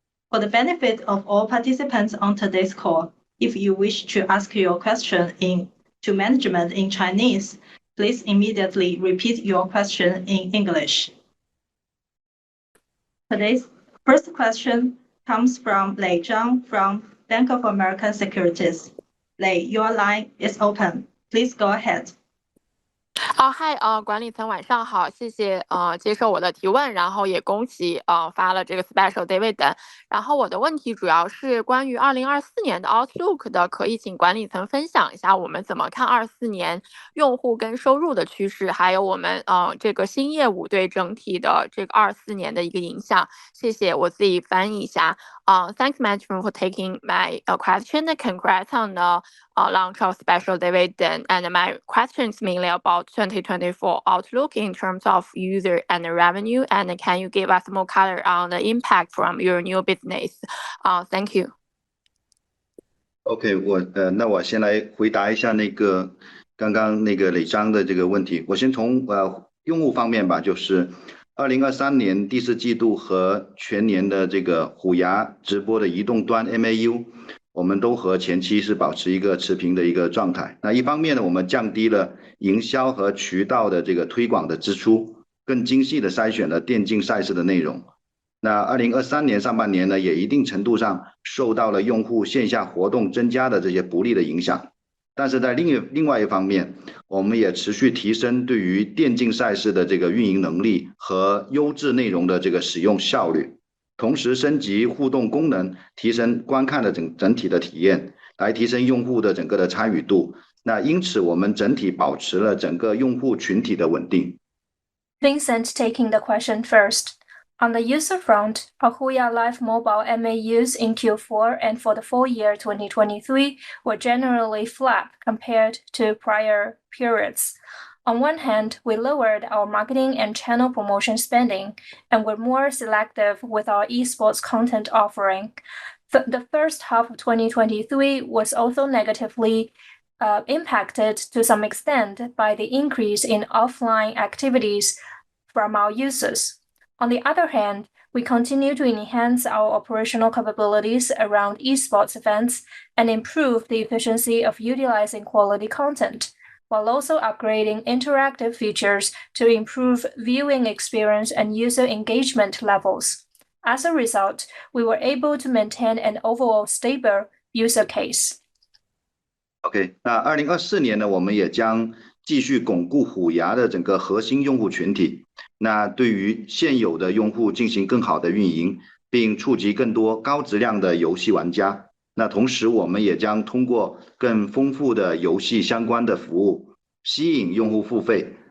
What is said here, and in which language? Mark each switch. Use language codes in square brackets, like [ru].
[en] For the benefit of all participants on today's call, if you wish to ask your question to management in Chinese, please immediately repeat your question in English. Today's first question comes from Lei Zhang from Bank of America Securities. Lei, your line is open. Please go ahead. [zh] 嗨，管理层晚上好，谢谢接受我的提问，然后也恭喜发了这个 [en] special dividend。 [zh] 然后我的问题主要是关于2024年的 outlook 的，可以请管理层分享一下我们怎么看24年用户跟收入的趋势，还有我们这个新业务对整体的这个24年的一个影响。谢谢，我自己翻译一下。 [en] Thanks management for taking my question. Congrats on the launch of special dividend. And my question is mainly about 2024 outlook in terms of user and revenue. And can you give us more color on the impact from your new business? Thank you. [zh] OK， 那我先来回答一下刚刚磊章的这个问题。我先从用户方面吧，就是2023年第4季度和全年的这个虎牙直播的移动端 MAU， 我们都和前期是保持一个持平的一个状态。那一方面呢，我们降低了营销和渠道的这个推广的支出，更精细的筛选了电竞赛事的内容。那2023年上半年呢，也一定程度上受到了用户线下活动增加的这些不利的影响。但是在另外一方面，我们也持续提升对于电竞赛事的这个运营能力和优质内容的这个使用效率，同时升级互动功能，提升观看的整体的体验，来提升用户的整个的参与度。那因此我们整体保持了整个用户群体的稳定。 [en] Vincent taking the question first. On the user front, our HUYA Live mobile MAUs in Q4 and for the full year 2023 were generally flat compared to prior periods. On one hand, we lowered our marketing and channel promotion spending and were more selective with our esports content offering. The first half of 2023 was also negatively impacted to some extent by the increase in offline activities from our users. On the other hand, we continue to enhance our operational capabilities around esports events and improve the efficiency of utilizing quality content, while also upgrading interactive features to improve viewing experience and user engagement levels. As a result, we were able to maintain an overall stable user case. [zh] OK， 那2024年呢，我们也将继续巩固虎牙的整个核心用户群体。那对于现有的用户进行更好的运营，并触及更多高质量的游戏玩家。那同时我们也将通过更丰富的游戏相关的服务，吸引用户付费。